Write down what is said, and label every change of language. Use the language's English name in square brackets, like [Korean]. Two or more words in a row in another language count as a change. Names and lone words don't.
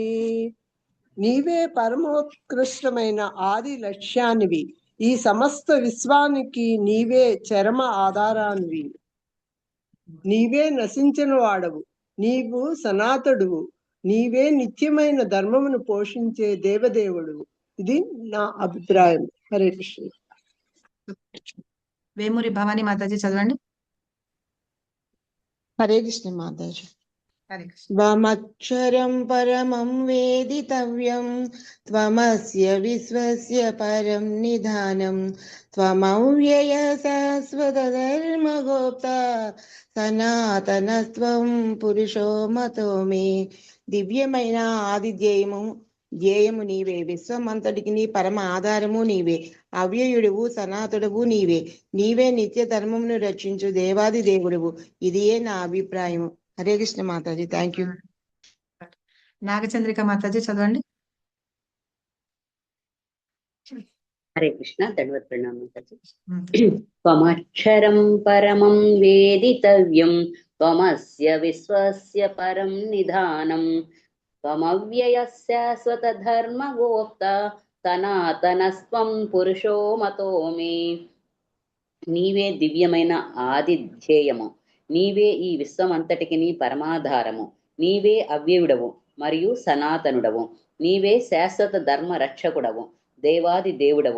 [Telugu] నీవే పరమోత్కృష్టమైన ఆది లక్ష్యానివి, ఈ సమస్త విశ్వానికి నీవే చరమ ఆధారానివి, నీవే నశించిన వాడవు, నీవు సనాతనుడువు, నీవే నిత్యమైన ధర్మమును పోషించే దేవదేవుడు. ఇది నా అభిప్రాయం. హరే కృష్ణ. వేమూరి భవానీ మాతాజీ చదవండి. హరే కృష్ణ మాతాజీ. హరే కృష్ణ. [Sanskrit] త్వమక్షరం పరమం వేదితవ్యం త్వమస్య విశ్వస్య పరం నిధానం త్వమవ్యయ శాశ్వత ధర్మగోప్తా సనాతనస్త్వం పురుషో మతో మే. [Telugu] దివ్యమైన ధ్యేయము నీవే, విశ్వమంతటికి నీ పరమ ఆధారము నీవే, అవ్యయుడువు సనాతుడువు నీవే, నీవే నిత్య ధర్మమును రక్షించు దేవాది దేవుడువు. ఇదియే నా అభిప్రాయము. హరే కృష్ణ మాతాజీ. [English] thank you. [Telugu] నాగచంద్రిక మాతాజీ చదవండి. హరే కృష్ణ. దండవత్ ప్రణామం మాతాజీ. [Sanskrit] త్వమక్షరం పరమం వేదితవ్యం త్వమస్య విశ్వస్య పరం నిధానం త్వమవ్యయః శాశ్వత ధర్మగోప్తా సనాతనస్త్వం పురుషో మతో మే. [Telugu] నీవే దివ్యమైన ఆది ధ్యేయము, నీవే ఈ విశ్వమంతటికి పరమాధారము, నీవే అవ్యయుడవు మరియు సనాతనుడవు, నీవే శాశ్వత ధర్మ రక్షకుడవు, దేవాది దేవుడవు.